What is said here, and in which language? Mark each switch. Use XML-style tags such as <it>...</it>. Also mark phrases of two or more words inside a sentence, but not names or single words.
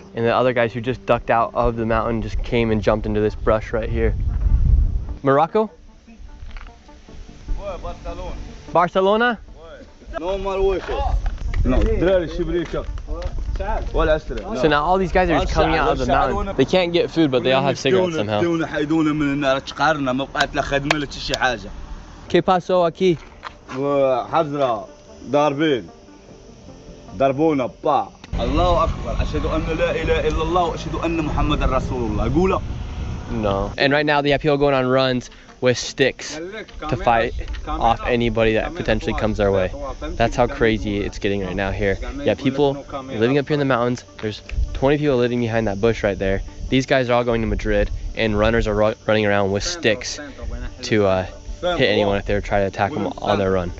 <en>And the other guys who just ducked out of the mountain just came and jumped into this brush right here. Morocco? Barcelona? So now all these guys are just coming out of the mountain. They can't get food, but they all have cigarettes somehow.</en> <es>¿Qué pasó aquí?</es> <ar>ضربونا با الله اكبر اشهد ان لا اله الا الله واشهد ان محمد رسول الله قوله.</ar> <en>No. And right now they have people going on runs with sticks to fight off anybody that potentially comes their way. That's how crazy it's getting right now here. Yeah, people living up here in the mountains. There's 20 people living behind that bush right there. These guys are all going to Madrid, and runners are running around with sticks to hit anyone if they try to attack them on their run.</en>